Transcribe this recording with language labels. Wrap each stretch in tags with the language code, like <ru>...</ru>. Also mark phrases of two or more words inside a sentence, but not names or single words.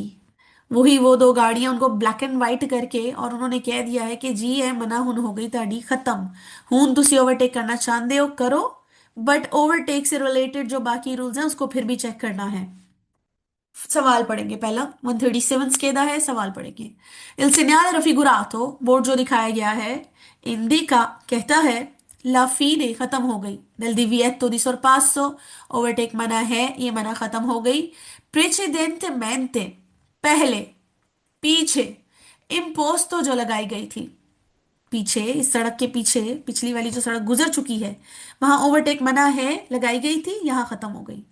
<hi>वही वो दो गाड़ियां उनको</hi> <en>black and white</en> <hi>करके और उन्होंने कह दिया है कि जी ये मना हुन हो गई ताड़ी खत्म।</hi> <pa>ਹੁਣ ਤੁਸੀ</pa> <hi>ओवरटेक करना चाहते हो करो, बट ओवरटेक से रिलेटेड जो बाकी रूल्स हैं उसको फिर भी चेक करना है। सवाल पढ़ेंगे पहला 137 स्केदा है, सवाल पढ़ेंगे।</hi> <it>Il segnale raffigurato,</it> <hi>बोर्ड जो दिखाया गया है, इंडिका कहता है</hi> <it>la fine</it> <hi>खत्म हो गई,</hi> <it>del divieto di sorpasso</it> <hi>ओवरटेक मना है, ये मना खत्म हो गई। precedentemente पहले, पीछे, imposto जो लगाई गई थी, पीछे इस सड़क के पीछे पिछली वाली जो सड़क गुजर चुकी है वहां ओवरटेक मना है लगाई गई थी, यहां खत्म हो गई।</hi>